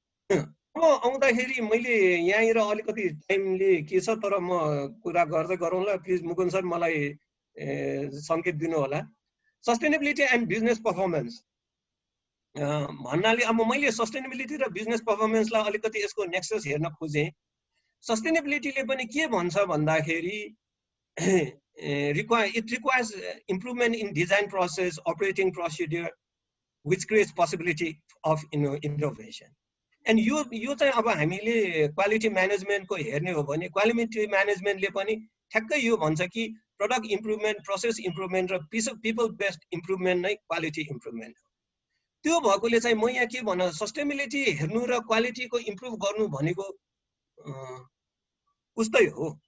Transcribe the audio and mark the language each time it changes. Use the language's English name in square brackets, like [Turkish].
[Nepali] अब आउँदाखेरि मैले यहाँनिर अलिकति टाइमले के छ तर म कुरा गर्दै गरौँला, प्लिज मुकुन्द सर मलाई सङ्केत दिनु होला। सस्टेनेबिलिटी एन्ड बिजनेस पर्फर्मेन्स भन्नाले अब मैले सस्टेनेबिलिटी र बिजनेस पर्फर्मेन्सलाई अलिकति यसको नेक्सस हेर्न खोजेँ। सस्टेनेबिलिटीले पनि के भन्छ भन्दाखेरि [English] it requires improvement in design process, operating procedure, which creates possibility of innovation. [Nepali] And यो चाहिँ अब हामीले क्वालिटी म्यानेजमेन्टको हेर्ने हो भने क्वालिटी म्यानेजमेन्टले पनि ठ्याक्कै यो भन्छ कि प्रोडक्ट इम्प्रुभमेन्ट, प्रोसेस इम्प्रुभमेन्ट र पिपल बेस्ड इम्प्रुभमेन्ट नै क्वालिटी इम्प्रुभमेन्ट हो। त्यो भएकोले चाहिँ म यहाँ के भन्न सस्टेनेबिलिटी हेर्नु र क्वालिटीको इम्प्रुभ गर्नु भनेको उस्तै हो।